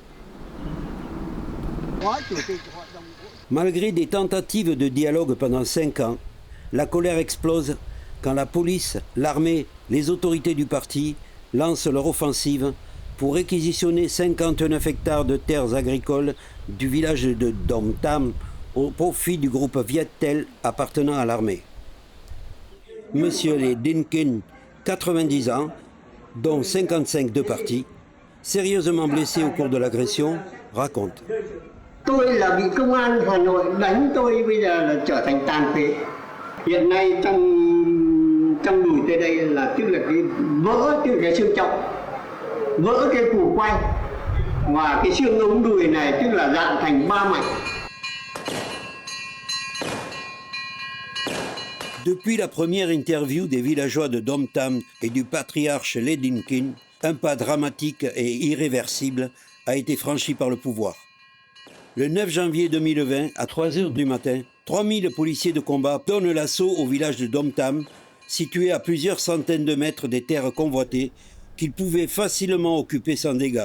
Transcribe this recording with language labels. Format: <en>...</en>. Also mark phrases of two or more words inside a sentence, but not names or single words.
<fr>Malgré des tentatives de dialogue pendant 5 ans, la colère explose quand la police, l'armée, les autorités du parti lancent leur offensive pour réquisitionner 59 hectares de terres agricoles du village de Dom Tam au profit du groupe Viet Tel appartenant à l'armée. Monsieur Lê Đình Kình, 90 ans, dont 55 de parti, sérieusement blessé au cours de l'agression, raconte.</fr> <vi>Tôi là bị công an Hà Nội đánh tôi, bây giờ là trở thành tàn phế. Hiện nay trong đùi tới đây là tức là cái vỡ, tức là cái xương chậu, vỡ cái củ quay, và cái xương ống đùi này tức là dạn thành 3 mảnh.</vi> <fr>Depuis la première interview des villageois de Dom Tam et du patriarche Lê Đình Kình, un pas dramatique et irréversible a été franchi par le pouvoir. Le 9 janvier 2020, à 3 h du matin, 3000 policiers de combat donnent l'assaut au village de Dom Tam, situé à plusieurs centaines de mètres des terres convoitées, qu'ils pouvaient facilement occuper sans dégâts.</fr>